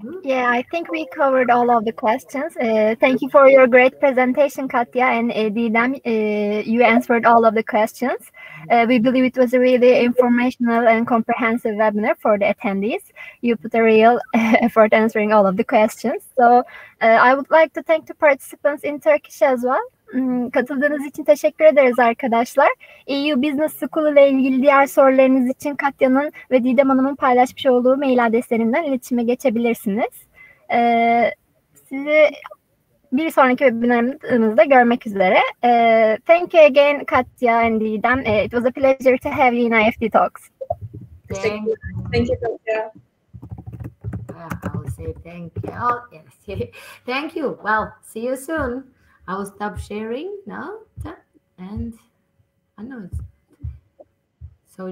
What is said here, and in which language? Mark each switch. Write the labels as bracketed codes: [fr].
[en] Yeah, I think we covered all of the questions. Thank you for your great presentation, Katya, and Didem. You answered all of the questions. We believe it was a really informational and comprehensive webinar for the attendees. You put a real effort answering all of the questions. So I would like to thank the participants in Turkish as well. [tr] Katıldığınız için teşekkür ederiz arkadaşlar. EU Business School ile ilgili diğer sorularınız için Katya'nın ve Didem Hanım'ın paylaşmış olduğu mail adreslerinden iletişime geçebilirsiniz. Sizi bir sonraki webinarımızda görmek üzere. [en] Thank you again, Katya and Didem. It was a pleasure to have you in IEFT Talks. Thank you. Thank you, Katya. I will say thank you. Oh, yes. Thank you. Well, see you soon. I will stop sharing now, and I know it's so.